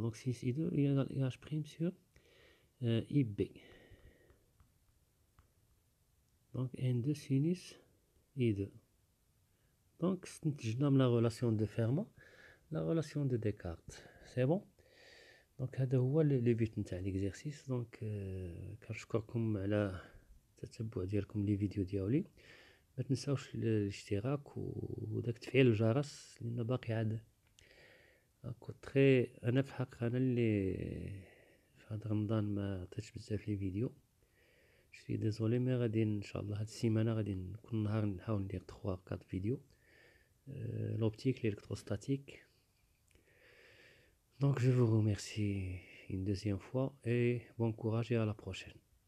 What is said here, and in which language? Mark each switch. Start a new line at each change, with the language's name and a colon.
French: Donc sinus i2 est égal à i' sur ib. Donc N2 sinus I2. Donc استنتجنا من la relation de Fermat la relation de Descartes. C'est bon.
Arabic: Donc هذا هو لي بيت نتاع ليكزيرسيس. دونك كنشكركم على التتبع ديالكم لي فيديو ديالي. ما تنساوش الاشتراك وداك تفعيل الجرس لان باقي عاد كنت تري انا في الحق انا اللي في هذا رمضان ما عطيتش بزاف لي فيديو. شي ديزولي مي غادي ان شاء الله هاد السيمانه غادي كل نهار نحاول ندير 3 4 فيديو l'optique l'électrostatique.
French: Donc je vous remercie une deuxième fois et bon courage et à la prochaine.